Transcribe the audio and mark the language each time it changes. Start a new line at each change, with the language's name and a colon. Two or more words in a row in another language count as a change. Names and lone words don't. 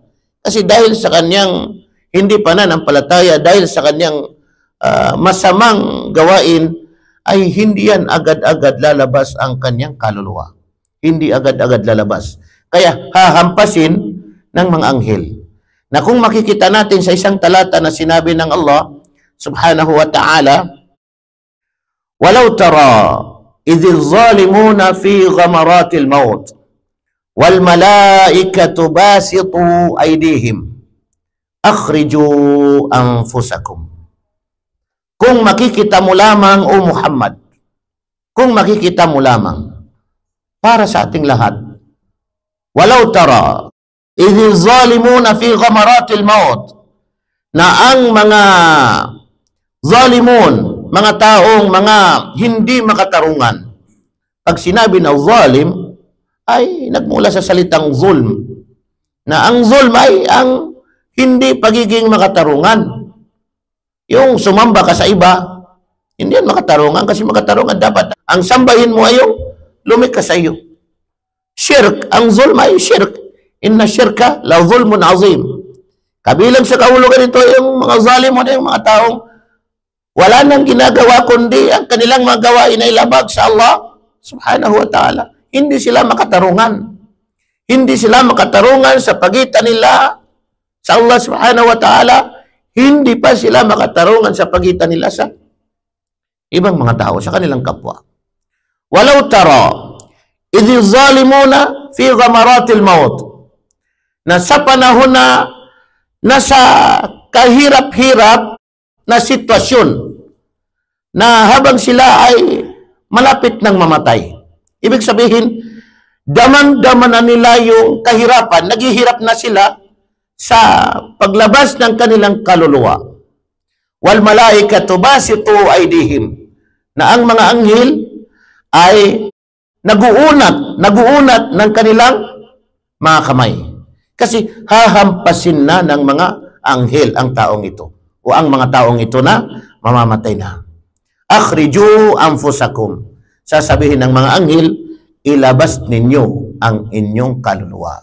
Filipino: Kasi dahil sa kanyang hindi pananampalataya, dahil sa kanyang masamang gawain, ay hindi yan agad-agad lalabas ang kanyang kaluluwa. Hindi agad-agad lalabas. Kaya hahampasin ng mga anghel. Na kung makikita natin sa isang talata na sinabi ng Allah
Arabic: سبحانه وتعالى, ولو ترى إذ الظالمون في غمرات الموت والملائكة باسطو أيديهم أخرجوا أنفسكم.
Filipino: Kung makikita mo lamang, o Muhammad, kung makikita mo lamang, para sa ating lahat,
Arabic: ولو ترى إذ الظالمون في غمرات الموت,
Filipino: na ang mga zalimun, mga taong mga hindi makatarungan, pag sinabi na zalim ay nagmula sa salitang zulm, na ang zulm ay ang hindi pagiging makatarungan. Yung sumamba ka sa iba, hindi yan makatarungan, kasi makatarungan dapat ang sambahin mo ay yung lumik ka sa iyo. Shirk, ang zulm ay shirk.
Arabic: إن الشرك لظلم عظيم.
Filipino: Kabilang sa kahulugan ito yung mga zalim mo na yung mga taong wala nang ginagawa kundi ang kanilang mga gawain ay labag sa Allah
Arabic: سبحانه وتعالى.
Filipino: Hindi sila makatarungan. Hindi sila makatarungan sa pagitan nila sa Allah
Arabic: سبحانه وتعالى.
Filipino: Hindi pa sila makatarungan sa pagitan nila sa ibang mga tao, sa kanilang kapwa.
Arabic: ولو ترى إذ الظالمون في غمرات الموت,
Filipino: na sa panahon na nasa kahirap-hirap na sitwasyon, na habang sila ay malapit ng mamatay. Ibig sabihin, damang-dama na nila yung kahirapan, naghihirap na sila sa paglabas ng kanilang kaluluwa.
Arabic: والملائكة باسطو أيديهم,
Filipino: na ang mga anghel ay naguunat ng kanilang mga kamay. Kasi hahampasin na ng mga anghel ang taong ito, o ang mga taong ito na mamamatay na.
Arabic: أخرجوا أنفسكم,
Filipino: sasabihin ng mga anghel, ilabas ninyo ang inyong kaluluwa.